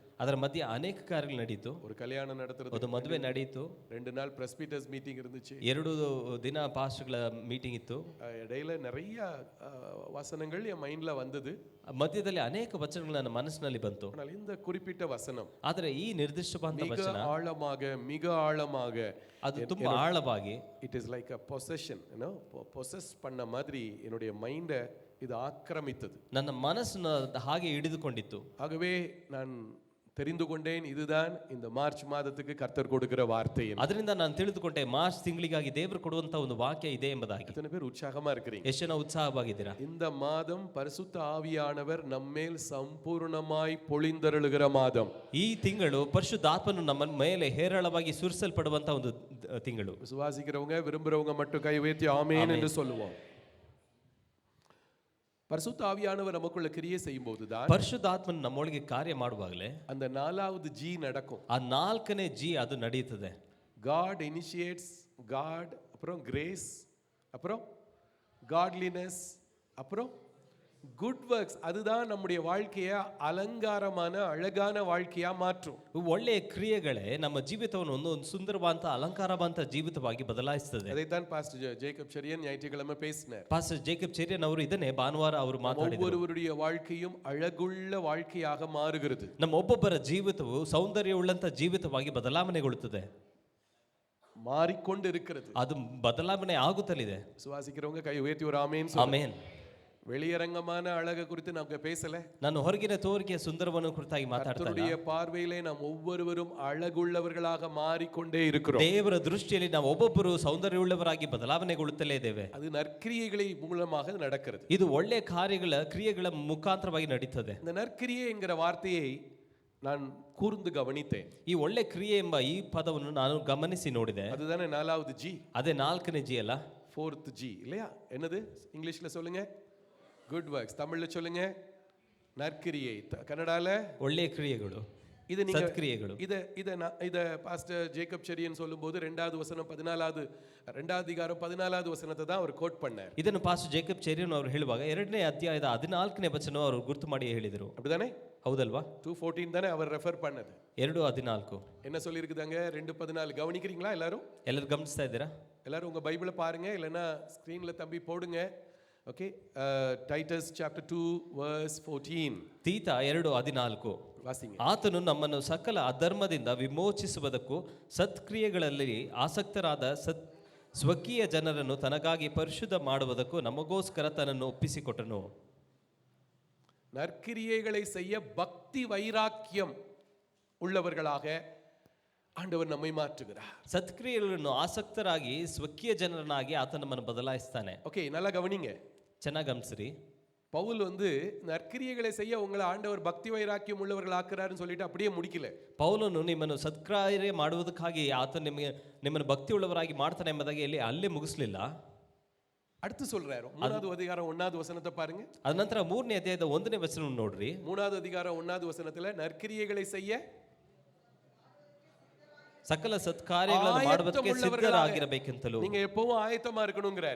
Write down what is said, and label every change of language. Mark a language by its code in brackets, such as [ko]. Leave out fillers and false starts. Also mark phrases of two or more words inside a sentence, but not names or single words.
[kn] ಅದರ ಮಧ್ಯೆ ಅನೇಕ ಕಾರ್ಯಗಳು ನಡೆಯಿತು. [ta] ஒரு கல்யாணம் நடத்துறது, [kn] ಒಂದು ಮದುವೆ ನಡೆಯಿತು. [ta] 2 நாள் பிரஸ்பிட்டர்ஸ் மீட்டிங் இருந்துச்சு. [kn] 2 ದಿನ ಪಾಸ್ಟರ್ಗಳ ಮೀಟಿಂಗ್ ಇತ್ತು. [ta] இடையில நிறைய வசனங்கள் என் மைண்ட்ல வந்தது. [kn] ಮಧ್ಯದಲ್ಲಿ ಅನೇಕ ವಚನಗಳು ನನ್ನ ಮನಸ್ಸಿನಲ್ಲಿ ಬಂತು. [ta] ஆனால் இந்த குறிப்பிட்ட வசனம், [kn] ಆದರೆ ಈ ನಿರ್ದಿಷ್ಟವಾದ [ta] மிக [kn] ವಚನ [ta] மிக ஆழமாக, [kn] ಅದು ತುಂಬಾ ಆಳವಾಗಿ, [en] it is like a possession, you know, [ta] possess பண்ண மாதிரி என்னுடைய மைண்டை இது ஆக்கிரமித்தது. [kn] ನನ್ನ ಮನಸ್ಸನ್ನು ಹಾಗೆ ಹಿಡಿದುಕೊಂಡಿತ್ತು. [ta] ஆகவே நான் தெரிந்து கொண்டேன், இதுதான் இந்த மார்ச் மாதத்துக்கு கர்த்தர் கொடுக்கிற வார்த்தை. [kn] ಅದರಿಂದ ನಾನು ತಿಳಿದುಕೊಂಡೆ ಮಾರ್ಚ್ ತಿಂಗಳಿಗಾಗಿ ದೇವರು ಕೊಡುವಂತ ಒಂದು ವಾಕ್ಯ ಇದೆ ಎಂಬುದಾಗಿ. [ta] எத்தனை பேர் உற்சாகமா இருக்கிறீங்க? [kn] ಎಷ್ಟು ಜನ ಉತ್ಸಾಹವಾಗಿದ್ದೀರಾ? [ta] இந்த மாதம் பரிசுத்த ஆவியானவர் நம்மேல் சம்பூர்ணமாய் பொழிந்தருளுகிற மாதம். [kn] ಈ ತಿಂಗಳು ಪರಿಶುದ್ಧಾತ್ಮನು ನಮ್ಮ ಮೇಲೆ ಹೇರಳವಾಗಿ ಸುರಿಸಲ್ಪಡುವಂತ ಒಂದು ತಿಂಗಳು. [ta] விசுவாசிக்கிறவங்க விரும்புறவங்க மட்டும் கை உயர்த்தி ஆமென் என்று சொல்லுவோம். பரிசுத்த ஆவியானவர் நமக்குள்ள கிரியை செய்யும் போதுதான், [kn] ಪರಿಶುದ್ಧಾತ್ಮನು ನಮ್ಮೊಳಗೆ ಕಾರ್ಯ ಮಾಡುವಾಗಲೇ [ta] அந்த 4வது ஜி நடக்கும். [kn] ಆ 4ನೇ ಜಿ ಅದು ನಡೆಯುತ್ತದೆ. [en] God initiates, God, [ta] அப்புறம் கிரேஸ், அப்புறம் காட்லினஸ், அப்புறம் [en] good works. [ta] அதுதான் நம்முடைய வாழ்க்கையை அலங்காரமான அழகான வாழ்க்கையா மாற்றும். [kn] ಒಳ್ಳೆಯ ಕ್ರಿಯೆಗಳೇ ನಮ್ಮ ಜೀವಿತವನ್ನು ಒಂದು ಸುಂದರವಾದ ಅಲಂಕಾರವಂತ ಜೀವಿತವಾಗಿ ಬದಲಾಯಿಸುತ್ತದೆ. [ta] அதைத்தான் பாஸ்டர் ஜேக்கப் செரியன் ஞாயிற்றுக்கிழமை பேசினார். [kn] ಪಾಸ್ಟರ್ ಜೇಕಬ್ ಚೆರಿಯನ್ ಅವರು ಇದನ್ನೇ ಭಾನುವಾರ ಅವರು ಮಾತಾಡಿದರು. [ta] ஒவ்வொருவருடைய வாழ்க்கையும் அழகுள்ள வாழ்க்கையாக மாறுகிறது. [kn] ನಮ್ಮ ಒಬ್ಬೊಬ್ಬರ ಜೀವಿತವು ಸೌಂದರ್ಯವುಳ್ಳಂತ ಜೀವಿತವಾಗಿ ಬದಲಾವಣೆಗೊಳ್ಳುತ್ತದೆ, [ta] மாறிக்கொண்டு இருக்கிறது. [kn] ಅದು ಬದಲಾವಣೆ ಆಗುತ್ತಲಿದೆ. [ta] விசுவாசிக்கிறவங்க கை உயர்த்தி ஒரு ஆமென் சொல்லுங்க. [kn] ಆಮೆನ್. [ta] வெளியரங்கமான அழகு குறித்து நாம பேசல. [kn] ನಾನು ಹೊರಗಿನ ತೋರಿಕೆಯ ಸುಂದರವನ್ನು ಕುರಿತಾಗಿ ಮಾತಾಡ್ತಾ [ta] கர்த்தருடைய பார்வையிலே நாம் ஒவ்வொருவரும் அழகுள்ளவர்களாக மாறிக்கொண்டே இருக்கிறோம். [kn] ದೇವರ ದೃಷ್ಟಿಯಲ್ಲಿ ನಾವು ಒಬ್ಬೊಬ್ಬರು ಸೌಂದರ್ಯವುಳ್ಳವರಾಗಿ ಬದಲಾವಣೆಗೊಳ್ಳುತ್ತಲೇ ಇದ್ದೇವೆ. [ta] அது நற்கிரியைகளை மூலமாக நடக்கிறது. [kn] ಇದು ಒಳ್ಳೆಯ ಕ್ರಿಯೆಗಳ ಮುಖಾಂತರವಾಗಿ ನಡೀತದೆ. [ta] இந்த நற்கிரியை என்கிற வார்த்தையை நான் கூர்ந்து கவனித்தேன். [kn] ಈ ಒಳ್ಳೆ ಕ್ರಿಯೆ ಎಂಬ ಈ ಪದವನ್ನು ನಾನು ಗಮನಿಸಿ ನೋಡಿದೆ. [ta] அதுதானே 4வது ஜி. [kn] ಅದೇ 4ನೇ ಜಿ ಅಲ್ಲ, [ta] 4th ஜி இல்லையா? என்னது இங்கிலீஷ்ல சொல்லுங்க? [en] good works. [ta] தமிழ்ல சொல்லுங்க நற்கிரியை. கன்னடால [kn] ಒಳ್ಳೆಯ ಕ್ರಿಯೆಗಳು, [ta] இது நீங்க [kn] ಸತ್ಕ್ರಿಯೆಗಳು. [ta] இத பாஸ்டர் ஜேக்கப் செரியன் சொல்லும்போது 2வது வசனம் 14வது 2வது அதிகாரம் 14வது வசனத்தை தான் அவர் கோட் பண்ணார். [kn] ಇದನ್ನು ಪಾಸ್ಟರ್ ಜೇಕಬ್ ಚೆರಿಯನ್ ಅವರು ಹೇಳುವಾಗ 2ನೇ ಅಧ್ಯಾಯದ 14ನೇ ವಚನ ಅವರು ಗುರುತು ಮಾಡಿ ಹೇಳಿದರು. [ta] அப்படிதானே? [kn] ಹೌದಲ್ವಾ? [ta] 2:14 தானே அவர் ரெஃபர் பண்ணது. [kn] 2:14 [ta] என்ன சொல்லி இருக்குதாங்க? 2:14 கவனிக்கிறீங்களா எல்லாரும்? [kn] ಎಲ್ಲರೂ ಗಮನಿಸ್ತಾ ಇದ್ದೀರಾ? [ta] எல்லாரும் உங்க பைபிளை பாருங்க, இல்லைன்னா ஸ்கிரீன்ல தம்பி போடுங்க. [en] Okay, Titus chapter 2 verse 14. [kn] ತೀತ 2:14 [ta] வாசிங்க. [kn] ಆತನು ನಮ್ಮನ್ನು ಸಕಲ ಅಧರ್ಮದಿಂದ ವಿಮೋಚಿಸುವುದಕ್ಕೂ ಸತ್ಕ್ರಿಯೆಗಳಲ್ಲಿ ಆಸಕ್ತರಾದ ಸ್ವಕೀಯ ಜನರನ್ನು ತನಗಾಗಿ ಪರಿಶುದ್ಧ ಮಾಡುವುದಕ್ಕೂ ನಮಗೋಸ್ಕರ ತನ್ನನ್ನು ಒಪ್ಪಿಸಿಕೊಟ್ಟನು. [ta] நற்கிரியைகளை செய்ய பக்தி வைராக்கியம் உள்ளவர்களாக ஆண்டவர் நம்மை மாற்றுகிறார். [kn] ಸತ್ಕ್ರಿಯೆಗಳನ್ನು ಆಸಕ್ತರಾಗಿ ಸ್ವಕೀಯ ಜನರನ್ನಾಗಿ ಆತ ನಮ್ಮನ್ನು ಬದಲಾಯಿಸ್ತಾನೆ. [ta] ஓகே, நல்லா கவனிங்க. [kn] ಚೆನ್ನಾಗಿ ಗಮನಿಸ್ರಿ. [ta] பவுல் வந்து நற்கிரியைகளை செய்ய உங்களை ஆண்டவர் பக்தி வைராக்கியம் உள்ளவர்கள் ஆக்குறாருன்னு சொல்லிட்டு அப்படியே முடிக்கல. [kn] ಪೌಲನು ನಿಮ್ಮನ್ನು ಸತ್ಕಾರ್ಯ ಮಾಡುವುದಕ್ಕಾಗಿ ಆತ ನಿಮ್ಮನ್ನು ಭಕ್ತಿ ಉಳ್ಳವರಾಗಿ ಮಾಡ್ತಾನೆ ಎಂಬುದಾಗಿ ಅಲ್ಲೇ ಮುಗಿಸ್ಲಿಲ್ಲ. [ta] அடுத்து சொல்றாரு. 3வது அதிகாரம் 1வது வசனத்தை பாருங்க. [kn] ಅದ ನಂತರ 3ನೇ ಅಧ್ಯಾಯದ 1ನೇ ವಚನ ನೋಡ್ರಿ. [ta] 3வது அதிகாரம் 1வது வசனத்துல நற்கிரியைகளை செய்ய [kn] ಸಕಲ ಸತ್ಕಾರ್ಯಗಳನ್ನು ಮಾಡುವುದಕ್ಕೆ ಸಿದ್ಧರಾಗಿರಬೇಕೆಂತಲೂ [ta] நீங்க எப்பவும் ஆயத்தமா இருக்கணும்ங்கறார்.